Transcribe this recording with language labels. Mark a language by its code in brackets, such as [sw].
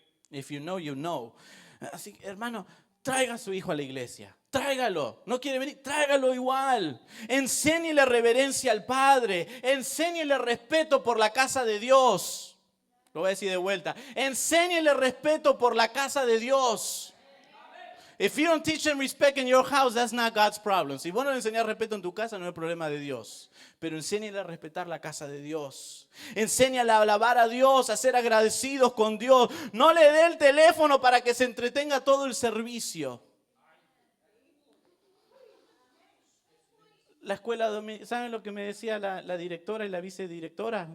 [en] If you know, you know. [es] Así que, hermano, traiga a su hijo a la iglesia. Tráigalo. No quiere venir, tráigalo igual. Enséñele reverencia al Padre. Enséñele respeto por la casa de Dios. Lo voy a decir de vuelta. Enséñele respeto por la casa de Dios. [en] If you don't teach them respect in your house, that's not God's problem. [es] Si vos no le enseñás respeto en tu casa, no es problema de Dios. Pero enséñale a respetar la casa de Dios. Enséñale a alabar a Dios, a ser agradecidos con Dios. No le dé el teléfono para que se entretenga todo el servicio. La escuela, ¿saben lo que me decía la directora y la vicedirectora?